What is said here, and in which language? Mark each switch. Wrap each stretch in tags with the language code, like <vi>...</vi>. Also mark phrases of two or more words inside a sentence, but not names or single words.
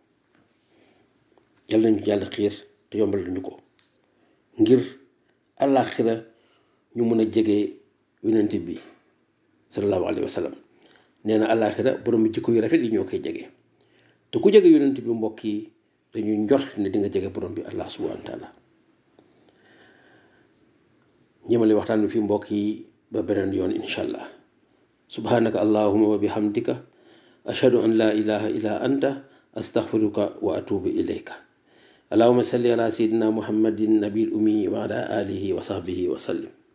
<wo>yàlla nañu yàlla xiir te yombalal ñu ko, ngir àllaaxira ñu mën a jege yonent bi</wo> <ar>صلى الله عليه وسلم.</ar> <wo>nee na àllaaxira borom bi jikko yu rafet yi ñoo koy jege. te ku jege yonent bi mbokk yi, dañuy njort ne di nga jege borom bi Allah</wo> <ar>سبحانه وتعالى.</ar> <wo>ñëmale waxtaan bi fii mbokk yi ba beneen yoon</wo> <ar>إن شاء الله. سبحانك اللهم وبحمدك أشهد أن لا إله إلا أنت أستغفرك وأتوب إليك. اللهم صل على سيدنا محمد النبي الأمي وعلى آله وصحبه وسلم.</ar>